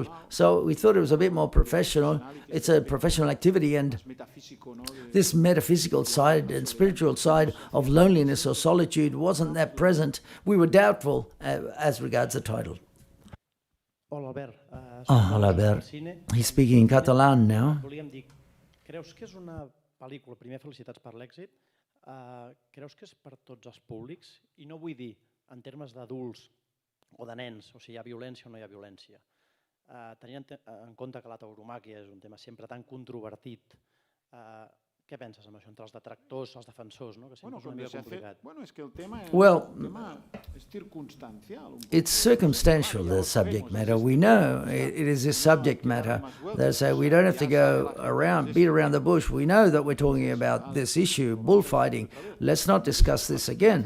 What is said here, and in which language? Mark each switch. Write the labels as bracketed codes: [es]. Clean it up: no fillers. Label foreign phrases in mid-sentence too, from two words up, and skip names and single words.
[en] So we thought it was a bit more professional. It's a professional activity, and this metaphysical side and spiritual side of loneliness or solitude wasn't that present. We were doubtful as regards the title. [ca] Hola, Albert. [en] He's speaking in Catalan now. [ca] Creus que és una pel·lícula, primer felicitats per l'èxit, creus que és per tots els públics? I no vull dir en termes d'adults o de nens, o si hi ha violència o no hi ha violència. Tenint en compte que la tauromàquia és un tema sempre tan controvertit, què penses amb això, entre els detractors, els defensors, no? Que sempre és una mica complicat. [en] Well, it's circumstantial, the subject matter. We know it is this subject matter. They say we don't have to go beat around the bush. We know that we're talking about this issue, bullfighting. Let's not discuss this again.